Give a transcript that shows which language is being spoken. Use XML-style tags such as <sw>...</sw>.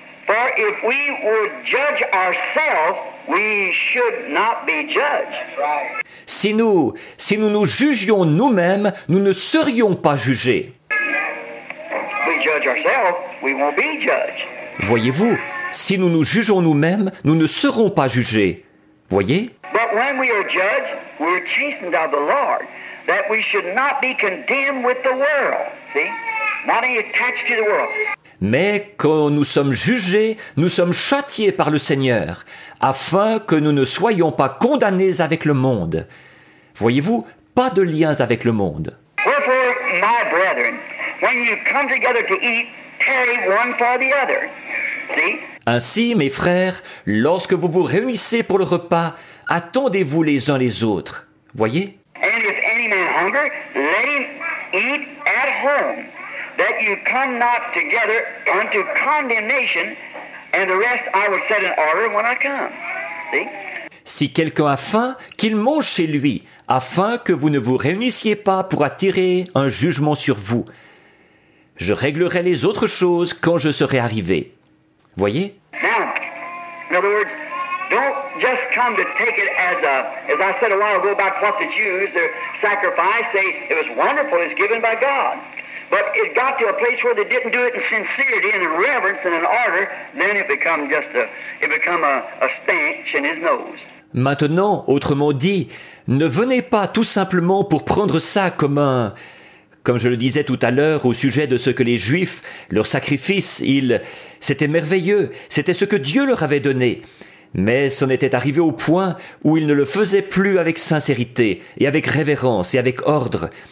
<en>For if we would judge ourselves, we should not be judged.</en> <fr>Si nous nous jugions nous-mêmes, nous ne serions pas jugés.</fr> <en>We judge ourselves, we won't be judged.</en> <fr>Voyez-vous, si nous nous jugeons nous-mêmes, nous ne serons pas jugés. Voyez?</fr> <en>But when we are judged, we're chastened of the Lord, that we should not be condemned with the world. See? Not any attached to the world.</en> <fr>Mais quand nous sommes jugés, nous sommes châtiés par le Seigneur, afin que nous ne soyons pas condamnés avec le monde. Voyez-vous, pas de liens avec le monde.</fr> <en>Wherefore, my brethren, when you come together to eat, tarry one for the other. See?</en> <fr>Ainsi, mes frères, lorsque vous vous réunissez pour le repas, attendez-vous les uns les autres. Voyez?</fr> <en>And if any man hunger, let him eat at home, that you come not together unto condemnation, and the rest I will set in order when I come. See?</en> <fr>Si quelqu'un a faim, qu'il mange chez lui, afin que vous ne vous réunissiez pas pour attirer un jugement sur vous. Je réglerai les autres choses quand je serai arrivé. Voyez?</fr> <en>Now, in other words, don't just come to take it as I said a while ago about what the Jews, their sacrifice, it was wonderful, it's given by God. But it got to a place where they didn't do it in sincerity and in reverence and in order, then it become a stench in his nose.</en> <fr>Maintenant, autrement dit, ne venez pas tout simplement pour prendre ça comme je le disais tout à l'heure au sujet de ce que les Juifs, leur sacrifice, c'était merveilleux, c'était ce que Dieu leur avait donné. Mais c'en était arrivé au point où ils ne le faisaient plus avec sincérité et avec révérence et avec ordre.</fr>